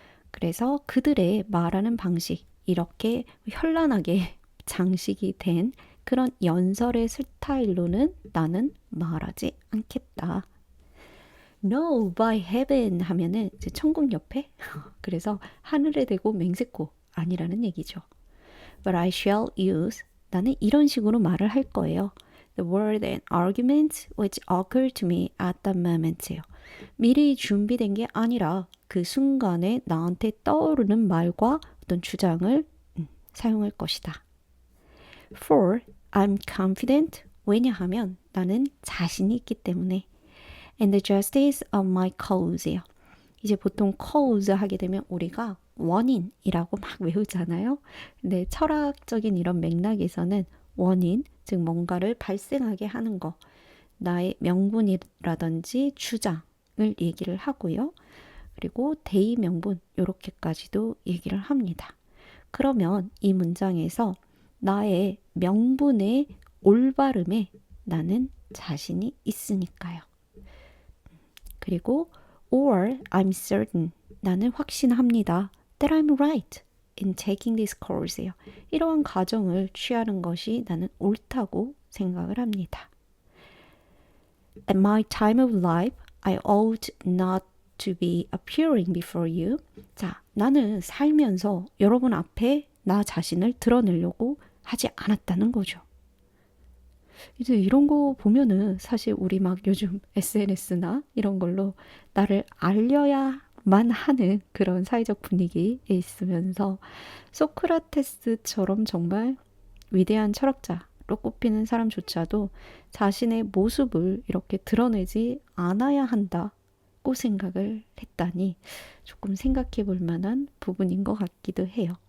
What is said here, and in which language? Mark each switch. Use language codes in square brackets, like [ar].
[ko] 그래서 그들의 말하는 방식, 이렇게 현란하게 장식이 된 그런 연설의 스타일로는 나는 말하지 않겠다. [en] No, by heaven [ko] 하면은 이제 천국 옆에 그래서 하늘에 대고 맹세코 아니라는 얘기죠. [en] But I shall use [ko] 나는 이런 식으로 말을 할 거예요. [en] The word and arguments which occur to me at the moment예요. [ko] 미리 준비된 게 아니라 그 순간에 나한테 떠오르는 말과 어떤 주장을 사용할 것이다. [en] For I'm confident. [ko] 왜냐하면 나는 자신이 있기 때문에. [en] And the justice of my cause예요. [ko] 이제 보통 cause 하게 되면 우리가 원인이라고 막 외우잖아요. 근데 철학적인 이런 맥락에서는 원인, 즉 뭔가를 발생하게 하는 거, 나의 명분이라든지 주장을 얘기를 하고요. 그리고 대의 명분 이렇게까지도 얘기를 합니다. 그러면 이 문장에서 나의 명분의 올바름에 나는 자신이 있으니까요. 그리고 [en] or I'm certain [ko] 나는 확신합니다. [en] that I'm right in taking this course예요. [ko] 이러한 과정을 취하는 것이 나는 옳다고 생각을 합니다. [en] At my time of life, I ought not to be appearing before you. [ko] 자, 나는 살면서 여러분 앞에 나 자신을 드러내려고 하지 않았다는 거죠. 이제 이런 거 보면은 사실 우리 막 요즘 SNS나 이런 걸로 나를 알려야만 하는 그런 사회적 분위기에 있으면서 소크라테스처럼 정말 위대한 철학자로 꼽히는 사람조차도 자신의 모습을 이렇게 드러내지 않아야 한다고 생각을 했다니 조금 생각해 볼 만한 부분인 것 같기도 해요.